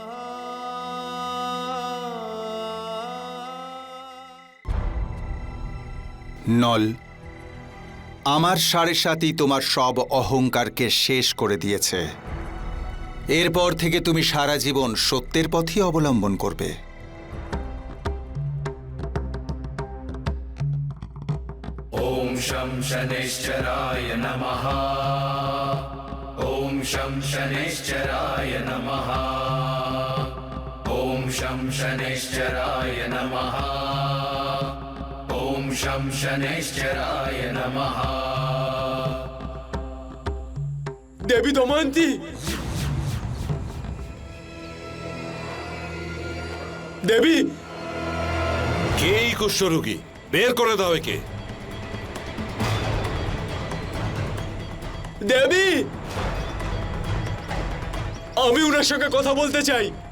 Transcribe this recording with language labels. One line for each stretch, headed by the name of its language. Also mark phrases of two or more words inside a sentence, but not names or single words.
Bangla: নল, আমার 7.5 তোমার সব অহংকারকে শেষ করে দিয়েছে। এরপর থেকে তুমি সারা জীবন সত্যের পথই অবলম্বন করবে।
Sanskrit: ॐ शं शनैश्चराय नमः। ॐ शं शनैश्चराय नमः। ॐ शं शनैश्चराय नमः। ॐ शं शनैश्चराय नमः।
Bangla: দেবী দময়ন্তী, দেবী! কে এই কুষ্ঠরোগী? বের করে দাও একে। দেবী, আমি ওনার সঙ্গে কথা বলতে চাই।